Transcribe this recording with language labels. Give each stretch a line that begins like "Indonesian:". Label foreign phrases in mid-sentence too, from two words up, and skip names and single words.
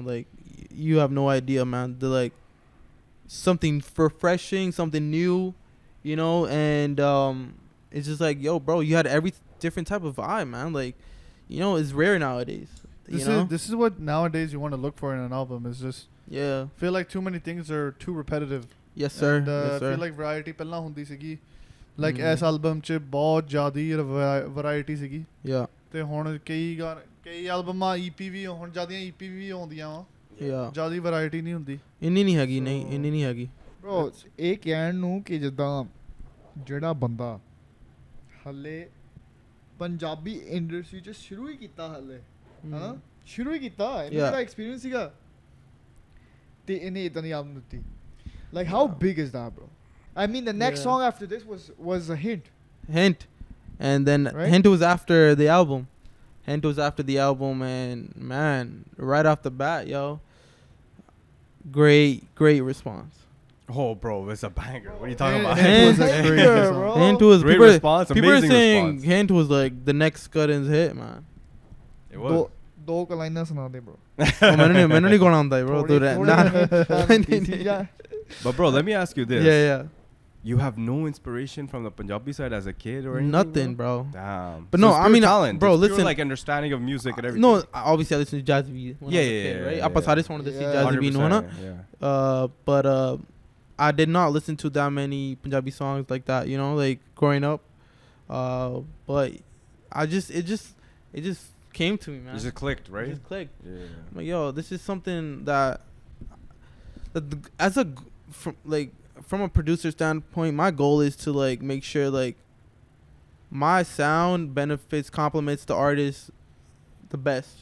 English: Like, you have no idea, man. They're like something refreshing, something new, you know, and it's just like, yo, bro, you had every different type of vibe, man. Like, you know, it's rare nowadays. You know? This is what nowadays you want to look for in an album. Is just Yeah. feel like too many things are too repetitive. Yes, sir. And, yes, sir. feel like variety
Punjabi: ਪਹਿਲਾਂ ਹੁੰਦੀ ਸੀਗੀ
English: like Mhm.
Punjabi: ਇਸ album 'ਚ ਬਹੁਤ ਜ਼ਿਆਦਾ variety ਸੀਗੀ
English: Yeah.
Punjabi: ਤੇ ਹੁਣ ਕਈ ਐਲਬਮਾਂ EP ਵੀ ਹੁਣ ਜ਼ਿਆਦੀਆਂ EP ਵੀ ਆਉਂਦੀਆਂ ਵਾ
English: Yeah.
Punjabi: ਜ਼ਿਆਦੀ variety ਨਹੀਂ ਹੁੰਦੀ ਇੰਨੀ ਨਹੀਂ ਹੈਗੀ, ਨਹੀਂ
English: So-
Punjabi: ਇੰਨੀ ਨਹੀਂ ਹੈਗੀ. Bro, ਇਹ ਕਹਿਣ ਨੂੰ ਕਿ ਜਿੱਦਾਂ ਜਿਹੜਾ ਬੰਦਾ ਹੱਲੇ ਪੰਜਾਬੀ ਇੰਡਸਟਰੀ 'ਚ ਸ਼ੁਰੂ ਹੀ ਕੀਤਾ ਹੱਲੇ ਹਨਾ ਸ਼ੁਰੂ ਹੀ ਕੀਤਾ ਇਹਨੂੰ
English: Yeah.
Punjabi: ਜਿਹੜਾ ਐਕਸਪੀਰੀਅੰਸ ਸੀਗਾ ਤੇ ਇਹਨੇ ਇਦਾਂ ਦੀ ਆਲਬਮ ਦਿੱਤੀ
English: like how big is that, bro? I mean, the next Yeah. song after this was a hint. Hint. And then Right? Hint was after the album. Hint was after the album, and man, right off the bat, yo, great response. Oh, bro, it's a banger. What are you talking about? Hint was a Banger, crazy song. bro. Hint was Great people, response, people are amazing saying response. Hint was like the next Scudden's hit, man. It was.
Punjabi: ਦੋ ਕੁ ਲਾਈਨਾਂ ਸੁਣਾ ਦੇ bro.
English: Oh,
Punjabi: ਮੈਨੂੰ ਨਹੀਂ ਗਾਣਾ ਆਉਂਦਾ
English: bro. Do that. Nah. But, bro, let me ask you this. Yeah. You have no inspiration from the Punjabi side as a kid or anything? Nothing, bro. Damn. But So no, it's I pure mean, talent. bro, It's pure, listen. like understanding of music and everything. No, obviously I listened to Jazzy B when I was a kid, right?
Punjabi: ਆਪਾਂ ਸਾਰੇ ਸੁਣਦੇ ਸੀ Jazzy B ਨੂੰ, ਹਨਾ?
English: 100%, yeah. But I did not listen to that many Punjabi songs like that, you know, like growing up. But it just came to me, man. It just clicked, It right? just clicked. Yeah. I'm like, yo, this is something from a producer standpoint, my goal is to like make sure like my sound benefits, complements the artist the best.